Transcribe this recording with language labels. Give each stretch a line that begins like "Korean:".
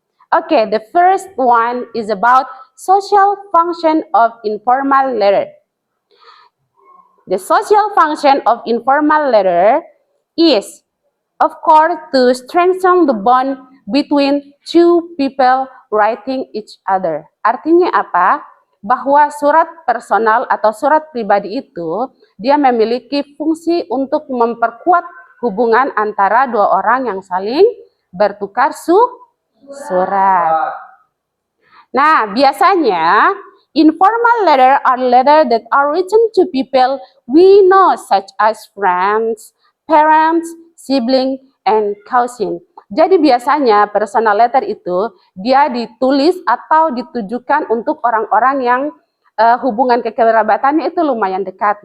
English: Okay, the first one is about social function of informal letter. The social function of informal letter is, of course, to strengthen the bond between two people writing each other.
Indonesian: Artinya apa? Bahwa surat personal atau surat pribadi itu dia memiliki fungsi untuk memperkuat hubungan antara dua orang yang saling bertukar surat. Nah, biasanya
English: informal letter are letter that are written to people we know such as friends, parents, sibling, and cousin.
Indonesian: Jadi biasanya personal letter itu dia ditulis atau ditujukan untuk orang-orang yang hubungan kekerabatannya itu lumayan dekat.